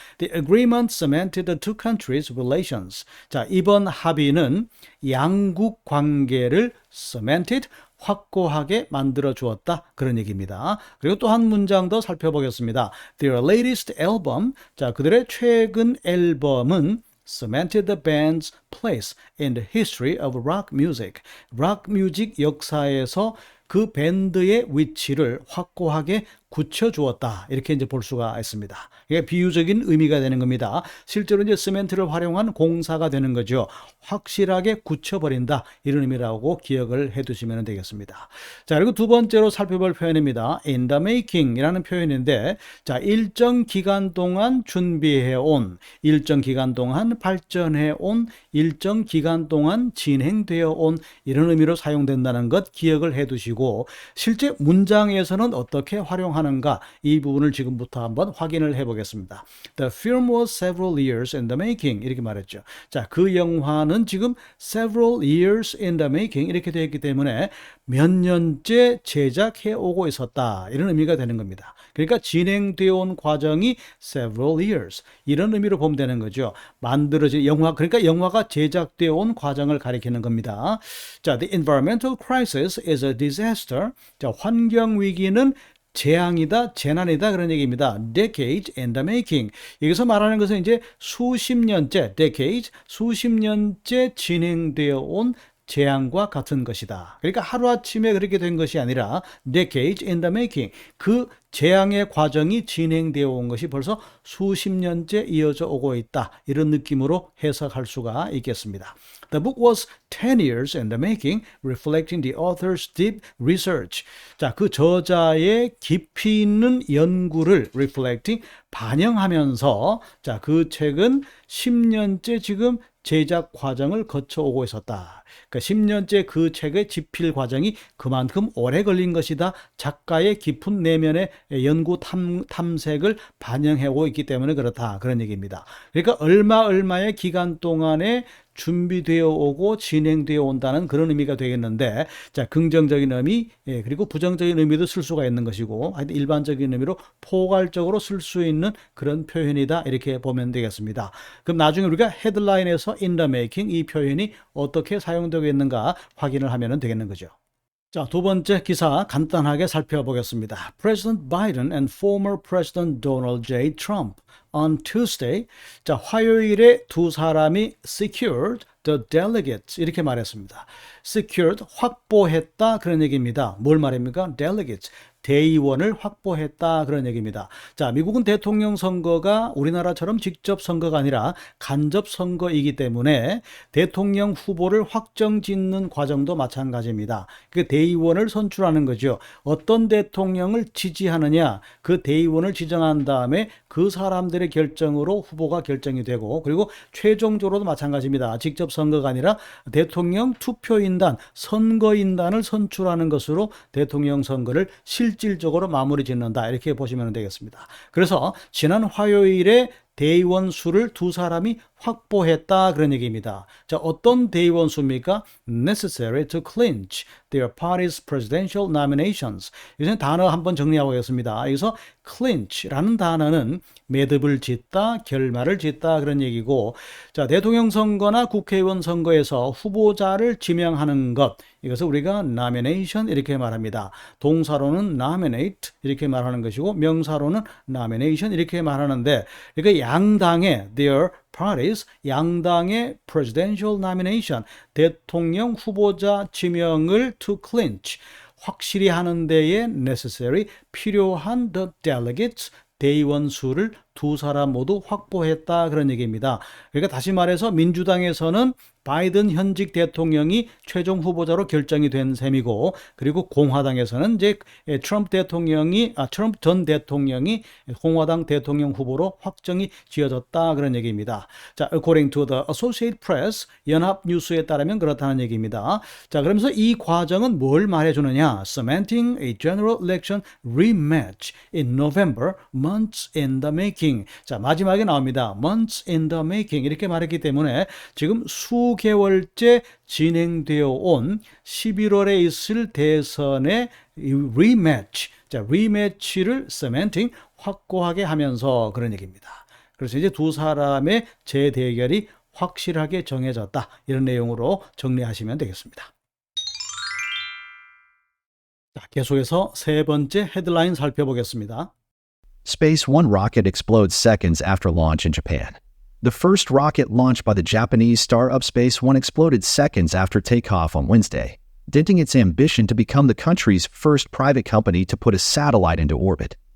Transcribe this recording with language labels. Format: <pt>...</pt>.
<en>The agreement cemented the two countries' relations.</en> <ko>자, 이번 합의는 양국 관계를 cemented, 확고하게 만들어 주었다. 그런 얘기입니다. 그리고 또 한 문장 더 살펴보겠습니다.</ko> <en>Their latest album.</en> <ko>자, 그들의 최근 앨범은</ko> <en>cemented the band's place in the history of rock music.</en> <ko>락 뮤직 역사에서 그 밴드의 위치를 확고하게 굳혀주었다. 이렇게 이제 볼 수가 있습니다. 이게 비유적인 의미가 되는 겁니다. 실제로 이제 시멘트를 활용한 공사가 되는 거죠. 확실하게 굳혀버린다. 이런 의미라고 기억을 해 두시면 되겠습니다. 자, 그리고 두 번째로 살펴볼 표현입니다.</ko> <en>in the making</en> <ko>이라는 표현인데, 자, 일정 기간 동안 준비해 온, 일정 기간 동안 발전해 온, 일정 기간 동안 진행되어 온 이런 의미로 사용된다는 것 기억을 해 두시고, 실제 문장에서는 어떻게 활용하는가 이 부분을 지금부터 한번 확인을 해 보겠습니다.</ko> <en>The film was several years in the making</en> <ko>이렇게 말했죠. 자, 그 영화는 지금</ko> <en>several years in the making</en> <ko>이렇게 되어 있기 때문에 몇 년째 제작해 오고 있었다 이런 의미가 되는 겁니다. 그러니까 진행되어 온 과정이</ko> <en>several years</en> <ko>이런 의미로 보면 되는 거죠. 만들어진 영화, 그러니까 영화가 제작되어 온 과정을 가리키는 겁니다. 자,</ko> <en>the environmental crisis is a disaster.</en> <ko>자, 환경 위기는 재앙이다, 재난이다 그런 얘기입니다.</ko> <en>decade in the making.</en> <ko>여기서 말하는 것은 이제 수십 년째, decade, 수십 년째 진행되어 온 재앙과 같은 것이다. 그러니까 하루아침에 그렇게 된 것이 아니라</ko> <en>decade in the making.</en> <ko>그 재앙의 과정이 진행되어 온 것이 벌써 수십 년째 이어져 오고 있다. 이런 느낌으로 해석할 수가 있겠습니다.</ko> <en>The book was 10 years in the making, reflecting the author's deep research.</en> <ko>자, 그 저자의 깊이 있는 연구를 reflecting, 반영하면서 자, 그 책은 10년째 지금 제작 과정을 거쳐오고 있었다. 그러니까 10년째 그 책의 집필 과정이 그만큼 오래 걸린 것이다. 작가의 깊은 내면의 연구 탐색을 반영하고 있기 때문에 그렇다. 그런 얘기입니다. 그러니까 얼마의 기간 동안에 준비되어 오고 진행되어 온다는 그런 의미가 되겠는데, 자, 긍정적인 의미, 그리고 부정적인 의미도 쓸 수가 있는 것이고, 하여튼 일반적인 의미로 포괄적으로 쓸 수 있는 그런 표현이다. 이렇게 보면 되겠습니다. 그럼 나중에 우리가 헤드라인에서</ko> <en>in the making</en> <ko>이 표현이 어떻게 사용되겠는가 확인을 하면 되겠는 거죠. 자, 두 번째 기사 간단하게 살펴보겠습니다.</ko> <en>President Biden and former President Donald J. Trump on Tuesday.</en> <ko>자, 화요일에 두 사람이</ko> <en>secured the delegates</en> <ko>이렇게 말했습니다. secured, 확보했다 그런 얘기입니다. 뭘 말입니까? delegates, 대의원을 확보했다 그런 얘기입니다. 자, 미국은 대통령 선거가 우리나라처럼 직접 선거가 아니라 간접 선거이기 때문에 대통령 후보를 확정짓는 과정도 마찬가지입니다. 그 대의원을 선출하는 거죠. 어떤 대통령을 지지하느냐, 그 대의원을 지정한 다음에 그 사람들의 결정으로 후보가 결정이 되고, 그리고 최종적으로도 마찬가지입니다. 직접 선거가 아니라 대통령 투표인단, 선거인단을 선출하는 것으로 대통령 선거를 실질적으로 마무리 짓는다. 이렇게 보시면 되겠습니다. 그래서 지난 화요일에 대의원 수를 두 사람이 확보했다 그런 얘기입니다. 자, 어떤 대의원 수입니까?</ko> <en>necessary to clinch their party's presidential nominations.</en> <ko>이제 단어 한번 정리하고 오겠습니다. 여기서 clinch라는 단어는 매듭을 짓다, 결말을 짓다 그런 얘기고, 자, 대통령 선거나 국회의원 선거에서 후보자를 지명하는 것, 이것을 우리가 nomination 이렇게 말합니다. 동사로는 nominate 이렇게 말하는 것이고, 명사로는 nomination 이렇게 말하는데, 그러니까 양당의</ko> <en>their parties,</en> <ko>양당의</ko> <en>presidential nomination,</en> <ko>대통령 후보자 지명을</ko> <en>to clinch,</en> <ko>확실히 하는 데에 necessary, 필요한</ko> <en>the delegates,</en> <ko>대의원 수를 두 사람 모두 확보했다 그런 얘기입니다. 그러니까 다시 말해서 민주당에서는 바이든 현직 대통령이 최종 후보자로 결정이 된 셈이고, 그리고 공화당에서는 이제 트럼프 전 대통령이 공화당 대통령 후보로 확정이 지어졌다 그런 얘기입니다. 자,</ko> <en>according to the Associated Press,</en> <ko>연합 뉴스에 따르면 그렇다는 얘기입니다. 자, 그러면서 이 과정은 뭘 말해주느냐?</ko> <en>Cementing a general election rematch in November, months in the making.</en> <ko>자, 마지막에 나옵니다.</ko> <en>months in the making</en> <ko>이렇게 말했기 때문에 지금 수개월째 진행되어 온 11월에 있을 대선의 rematch, 자, rematch를 cementing, 확고하게 하면서 그런 얘기입니다. 그래서 이제 두 사람의 재대결이 확실하게 정해졌다. 이런 내용으로 정리하시면 되겠습니다. 자, 계속해서 세 번째 헤드라인 살펴보겠습니다.</ko> <en>Space One rocket explodes seconds after launch in Japan. The first rocket launched by the Japanese startup Space One exploded seconds after takeoff on Wednesday, denting its ambition to become the country's first private company to put a satellite into orbit.</en>